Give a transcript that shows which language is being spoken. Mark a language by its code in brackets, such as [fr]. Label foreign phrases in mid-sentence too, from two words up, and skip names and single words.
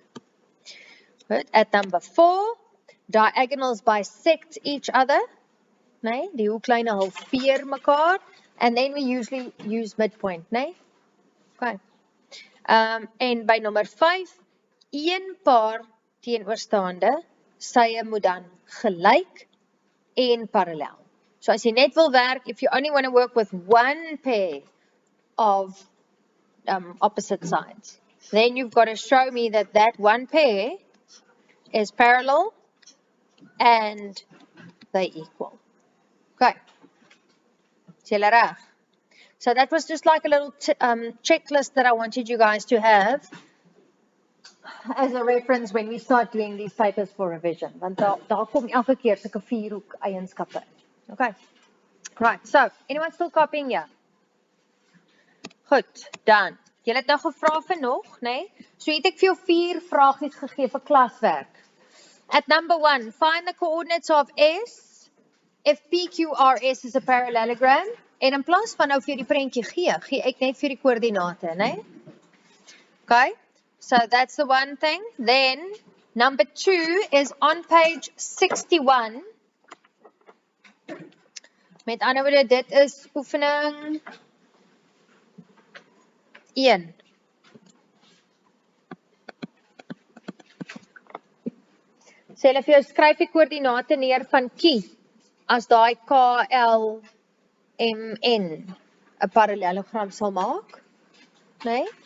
[en] Good. At number 4, diagonals bisect each other. [af] Nee? Die hoeklyne halveer mekaar. [en] And then we usually use midpoint. [af] Nee? Okay. En by nummer 5, een paar teenoorstaande sye moet dan gelyk en parallel. So as jy net wil werk, [en] if you only want to work with one pair of opposite sides, then you've got to show me that that one pair is parallel and they equal. [af] Okay. Is julle reg? [en] So that was just like a little checklist that I wanted you guys to have as a reference when we start doing these papers for revision. [af] Want daar kom elke keer sulke vierhoek eienskappe. [en] Okay. Right. So, anyone still copying here? [af] Goed, dan. Julle het nou gevra vir nog, nee? So het ek vir jou 4 vragies gegee vir klaswerk. [en] At number 1, find the coordinates of S if PQRS is a parallelogram. [af] En in plaas van nou vir die prentjie gee ek net vir die koördinate, né? [en] Okay, so that's the one thing. Then, number 2 is on page 61. [af] Met ander woorde, dit is oefening 1. Sê hulle vir jou, skryf die koördinate neer van Q, as daai KL MN 'n parallelogram sal maak, né?